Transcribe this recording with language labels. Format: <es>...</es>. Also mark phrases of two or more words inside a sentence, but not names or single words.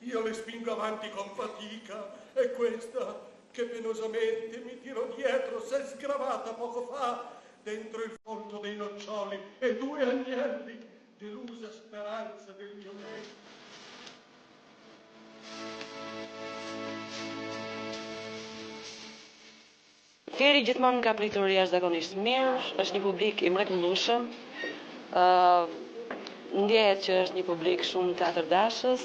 <it>le spingo avanti con fatica, e questa che penosamente mi tiro dietro s'è sgravata poco fa dentro il folto dei noccioli e 2 agnelli, delusa speranza del mio me.</it> <sq>Fieri gjithmonë ka pritur jashtëzakonisht mirë, është një publik i mrekullueshëm. Ndjehet që është një publik shumë teatrdashës.</sq>